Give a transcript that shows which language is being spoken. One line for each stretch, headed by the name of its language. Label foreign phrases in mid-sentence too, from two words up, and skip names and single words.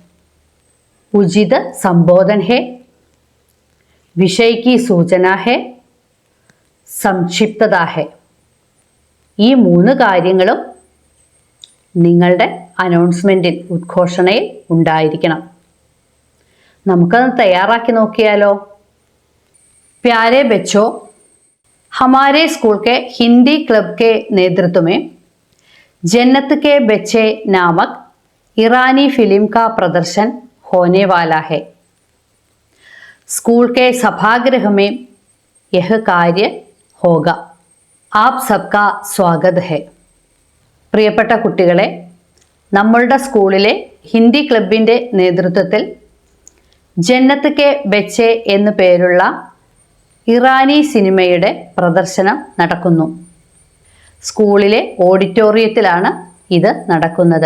Hindi: उचित संबोधन है, विषय की सूचना है, संक्षिप्तता है.
Malayalam: ഈ 3 കാര്യങ്ങളും നിങ്ങളുടെ അനൗൺസ്മെൻറ്റിൽ, ഉദ്ഘോഷണയിൽ ഉണ്ടായിരിക്കണം. നമുക്കത് തയ്യാറാക്കി നോക്കിയാലോ?
Hindi: प्यारे बच्चों, हमारे स्कूल के हिंदी क्लब के नेतृत्व में जन्नत के बच्चे नामक ईरानी फिल्म का प्रदर्शन होने वाला है. स्कूल के सभागृह में यह कार्य होगा. आप सबका स्वागत है.
Malayalam: പ്രിയപ്പെട്ട കുട്ടികളെ, നമ്മളുടെ സ്കൂളിലെ ഹിന്ദി ക്ലബിൻ്റെ നേതൃത്വത്തിൽ ജന്നത്ത് കെ ബച്ചെ എന്നു പേരുള്ള ഇറാനി സിനിമയുടെ പ്രദർശനം നടക്കുന്നു. സ്കൂളിലെ ഓഡിറ്റോറിയത്തിലാണ് ഇത് നടക്കുന്നത്.